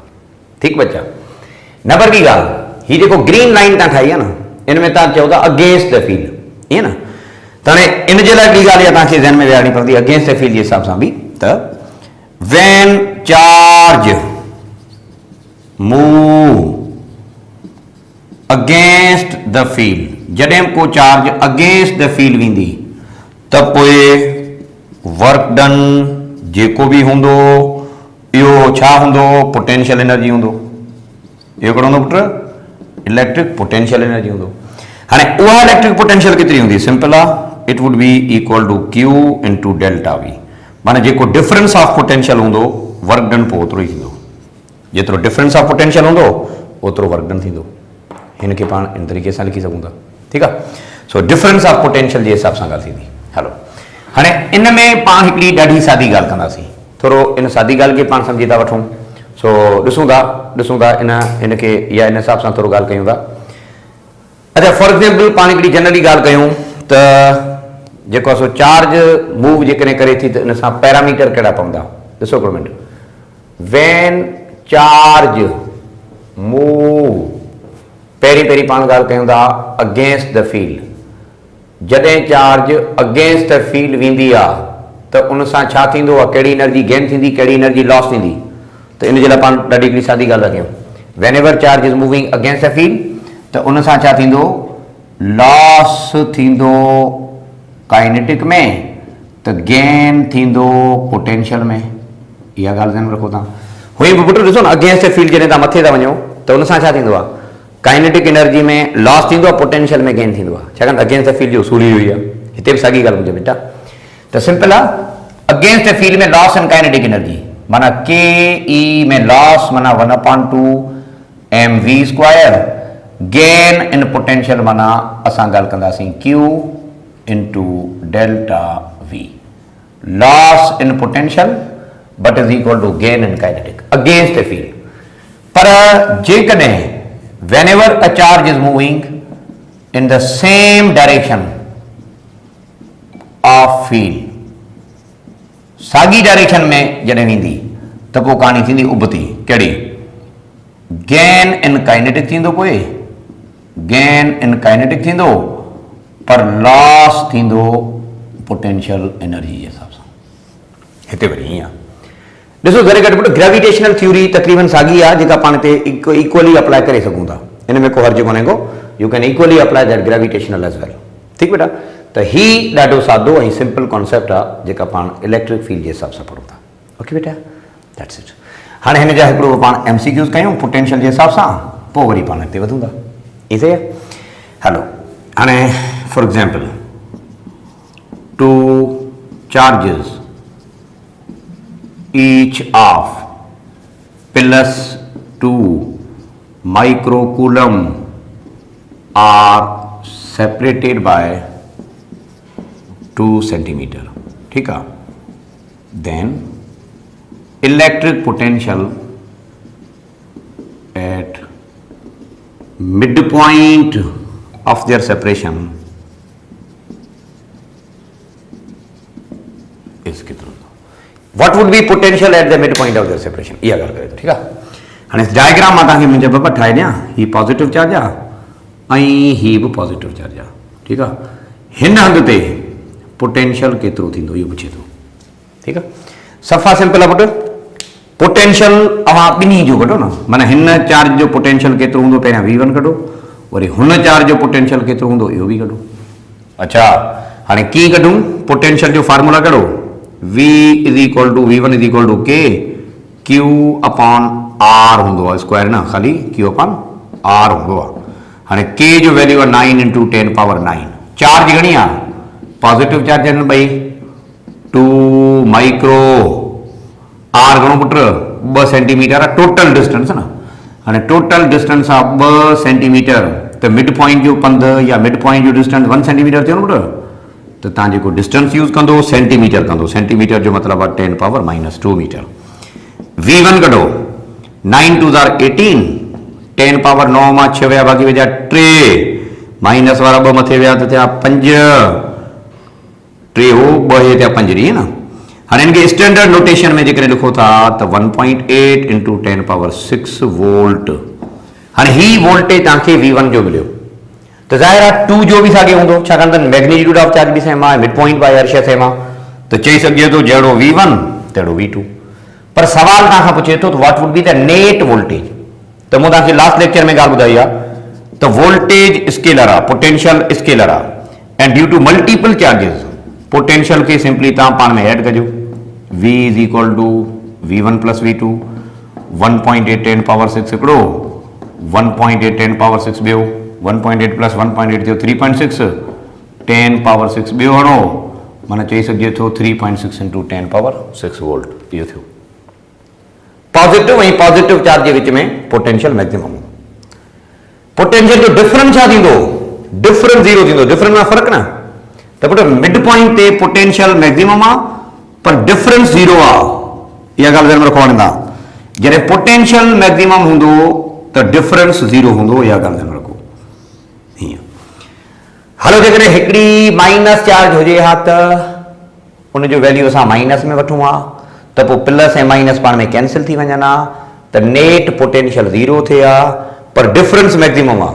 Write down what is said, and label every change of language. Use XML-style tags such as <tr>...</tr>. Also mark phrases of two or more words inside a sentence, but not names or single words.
<sd>ठीकु बच्चा? नंबर ॿी ॻाल्हि, हीअ जेको ग्रीन लाइन तव्हां ठाही आहे न, इन में तव्हां चओ था</sd> <en>against the field,</en> <sd>ईअं न? त हाणे इन जे लाइ ॿी ॻाल्हि इहा तव्हांखे ज़हन में विहारणी पवंदी</sd> <en>against the field</en> <sd>जे हिसाब सां बि, त</sd> <en>when charge move against the field,</en> <sd>जॾहिं को चार्ज</sd> <en>against the field</en> <sd>वेंदी त पोइ</sd> <en>work done</en> <sd>जेको बि हूंदो इहो छा हूंदो?</sd> <en>potential energy</en> <sd>हूंदो। इहो कहिड़ो हूंदो पुट?</sd> <en>electric potential energy</en> <sd>हूंदो। हाणे उहा</sd> <en>electric potential</en> <sd>केतिरी हूंदी? सिंपल आहे,</sd> <en>it would be equal to Q into delta V.</en> <sd>माना जेको</sd> <en>difference of potential</en> <sd>हूंदो</sd> <en>work done</en> <sd>पोइ ओतिरो ई थींदो, जेतिरो</sd> <en>difference of potential</en> <sd>हूंदो ओतिरो</sd> <en>work done</en> <sd>थींदो। हिनखे पाण इन तरीक़े सां लिखी सघूं था। ठीकु आहे? सो</sd> <en>difference of potential</en> <sd>जे हिसाब सां ॻाल्हि थींदी। हलो हाणे इन में पाण हिकिड़ी ॾाढी सादी ॻाल्हि कंदासीं, थोरो इन सादी ॻाल्हि खे पाण सम्झी था वठूं। सो ॾिसूं था इनखे या इन हिसाब सां थोरो ॻाल्हि कयूं था। अच्छा,</sd> <en>for example</en> <sd>पाण हिकिड़ी जनरली ॻाल्हि कयूं त जेको सो</sd> <en>charge move</en> <sd>जेकॾहिं करे थी त इन सां पैरामीटर कहिड़ा पवंदा? ॾिसो हिकिड़ो मिनट,</sd> <en>when charge move,</en> <sd>पहिरीं पाण ॻाल्हि कयूं था</sd> <en>against the field.</en> <sd>जॾहिं चार्ज</sd> <en>against the field</en> <sd>वेंदी आहे त उन सां छा थींदो आहे? कहिड़ी</sd> <en>energy gain</en> <sd>थींदी, कहिड़ी</sd> <en>energy loss</en> <sd>थींदी? त इन जे लाइ पाण ॾाढी हिकिड़ी सादी ॻाल्हि था कयूं,</sd> <en>when ever charge is moving against the field</en> <sd>त उन सां छा थींदो? लॉस थींदो काइनेटिक में, त गेन थींदो पोटेंशियल में। इहा ॻाल्हि ध्यानु रखो तव्हां। हुई बि पुट ॾिसो न,</sd> <en>against the field</en> <sd>जॾहिं तव्हां मथे था वञो त उन सां छा थींदो आहे?</sd> <en>kinetic energy</en> <sd>में लॉस थींदो आहे, पोटेंशियल में गेन थींदो आहे, छाकाणि</sd> <en>against the field</en> <sd>जो उसूल ई हुई आहे। हिते बि साॻी ॻाल्हि मुंहिंजे बेटा, त सिंपल आहे,</sd> <en>against the field</en> <sd>में</sd> <en>loss in kinetic energy</en> <sd>माना</sd> <en>K E</en> <sd>में लॉस माना 1/2 mv²,</sd> <en>gain in potential</en> <sd>माना असां ॻाल्हि कंदासीं</sd> <en>Q into delta V. loss in potential but is equal to gain in kinetic against the field.</en> <sd>पर जेकॾहिं</sd> <en>whenever a charge is moving in the same direction of field,</en> <sd>साॻी डायरेक्शन में जॾहिं वेंदी त पोइ कहाणी थींदी उबती। कहिड़ी?</sd> <en>gain in kinetic</en> <sd>थींदो, पोइ</sd> <en>gain in kinetic</en> <sd>थींदो, पर लॉस थींदो</sd> <en>potential energy</en> <sd>जे हिसाब सां। हिते वरी ईअं आहे, ॾिसो घरे घटि पुट</sd> <en>gravitational theory</en> <sd>तक़रीबन साॻी आहे जेका पाण हिते इक्वली अप्लाई करे सघूं था। इन में को हर्ज कोन्हे को,</sd> <en>you can equally apply that gravitational as well.</en> <sd>ठीकु बेटा? त ही ॾाढो सादो ऐं</sd> <en>simple concept</en> <sd>आहे जेका पाण</sd> <en>electric field</en> <sd>जे हिसाब सां पढ़ूं था।</sd> <en>ओके बेटा, that's it.</en> <sd>हाणे हिन जा हिकिड़ो पाण MCQs कयूं पोटेंशियल जे हिसाब सां, पोइ वरी पाण हिते वधूं था। ई सही आहे? हलो हाणे</sd> <en>for example two charges each of plus 2 microcoulomb are separated by 2 centimeter.</en> <hi>ठीक है.</hi> <en>Then electric potential at midpoint of their separation is कितना. What would be potential at the midpoint of their separation?</en> <hi>ये अगर करें तो ठीक है. हाँ इस डायग्राम में</hi> <sd>ताकि मुझे बाबा ठाए दिया ही</sd> <en>positive charge</en> <sd>आ ही भी</sd> <en>positive charge</en> <sd>आ</sd> <hi>ठीक है.</hi> <sd>हिन हंध ते पोटेंशियल केतिरो थींदो इहो पुछे थो.</sd> <hi>ठीक है.</hi> <sd>सफ़ा सिंपल आहे पुट. पोटेंशियल अवां ॿिन्ही जो कढो न. माना हिन चार्ज जो पोटेंशियल केतिरो हूंदो पहिरियां V1 कढो वरी हुन चार्ज जो पोटेंशियल केतिरो हूंदो इहो बि कढो. अच्छा हाणे कीअं कढूं. पोटेंशियल जो फार्मूला कढो.</sd> <en>V is equal to V1 is equal to K Q upon R</en> <sd>हूंदो आहे स्क्वायर न खाली</sd> <en>Q upon R</en> <sd>हूंदो आहे. हाणे K जो वैल्यू आहे</sd> <en>9 into 10 power 9.</en> <sd>चार्ज घणी आहे</sd> <en>positive charge</en> <sd>आहिनि भई 2 माइक्रो. R घणो पुट 2 सेंटीमीटर आहे</sd> <en>total distance</en> <sd>न. हाणे</sd> <en>total distance</en> <sd>आहे 2 सेंटीमीटर त</sd> <en>mid point</en> <sd>जो पंध या</sd> <en>mid point</en> <sd>जो डिस्टेंस 1 सेंटीमीटर थियो न पुट. त तव्हां जेको डिस्टेंस यूज़ कंदो सेंटीमीटर कंदो. सेंटीमीटर जो मतिलबु आहे</sd> <en>10 power -2 metre.</en> <sd>V1 कढो 9 2 ज़ार 18</sd> <en>10 power 9</en> <sd>मां 6 विया बाक़ी विया 3 माइनस वारा 2 मथे विया त थिया 5 3 हो 2 हे थिया 5 ईअं न. हाणे हिनखे</sd> <en>standard notation</en> <sd>में जेकॾहिं लिखो था त</sd> <en>1.8 into 10 power 6 volt.</en> <sd>हाणे ही वोल्टेज तव्हांखे V1 जो मिलियो त ज़ाहिर आहे 2 जो बि साॻियो हूंदो छाकाणि त</sd> <en>magnitude of charge</en> <sd>बि सेम आहे</sd> <en>mid point by inertia same</en> <sd>आहे त चई सघिजे थो जहिड़ो V1 तहिड़ो V2. पर सवाल तव्हां खां पुछे थो त</sd> <en>what would be the net voltage.</en> <sd>त मूं तव्हांखे</sd> <en>last lecture</en> <sd>में ॻाल्हि ॿुधाई आहे त</sd> <en>voltage scalar</en> <sd>आहे</sd> <en>potential scalar</en> <sd>आहे</sd> <en>and due to multiple charges</en> <sd>पोटेंशियल खे सिंपली तव्हां पाण में ऐड कजो.</sd> <en>V is equal to V1 plus V2 1.8 10 power 6</en> <sd>हिकिड़ो</sd> <en>1.8 10 power 6</en> <sd>ॿियो</sd> <en>1.8 plus 1.8</en> <sd>थियो</sd> <en>3.6 10 power 6</en> <sd>ॿियो हणो माना चई सघिजे थो</sd> <en>3.6 into 10 power 6 volt</en> <sd>इहो थियो. पॉजिटिव ऐं</sd> <en>positive charge</en> <sd>जे विच में</sd> <en>potential maximum.</en> <sd>पोटेंशियल जो डिफरेंस छा थींदो. डिफरेंस 0 थींदो. डिफरेंस में फ़र्क़ु न त पुट</sd> <en>mid point</en> <sd>ते</sd> <en>potential maximum</en> <sd>आहे पर डिफरेंस 0 आहे. इहा ॻाल्हि ध्यान में रखो. वणंदा जॾहिं</sd> <en>potential maximum</en> <sd>हूंदो त डिफरेंस 0 हूंदो. इहा ॻाल्हि ध्यान में रखो. हलो जेकॾहिं हिकिड़ी</sd> <en>minus charge</en> <sd>हुजे हा त उनजो वैल्यू असां माइनस में वठूं हा त पोइ प्लस ऐं माइनस पाण में कैंसिल थी वञनि हा त</sd> <en>net potential</en> <sd>0 थिए हा पर</sd> <en>difference maximum</en> <sd>आहे.</sd>